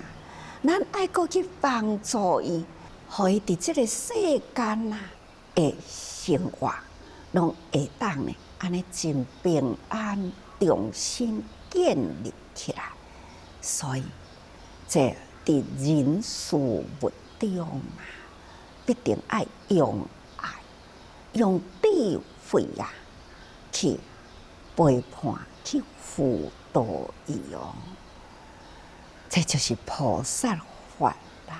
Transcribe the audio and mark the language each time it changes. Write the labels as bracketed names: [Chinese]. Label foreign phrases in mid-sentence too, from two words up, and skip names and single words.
[Min Nan Chinese] 咱爱佫去帮助伊，互伊伫即个世间啊的生活，拢会当呢安尼真平安，重新建立起来。所以，这伫人事物中啊，必定爱用爱、用智慧啊，去陪伴、去辅导伊哦。这就是菩萨法啦。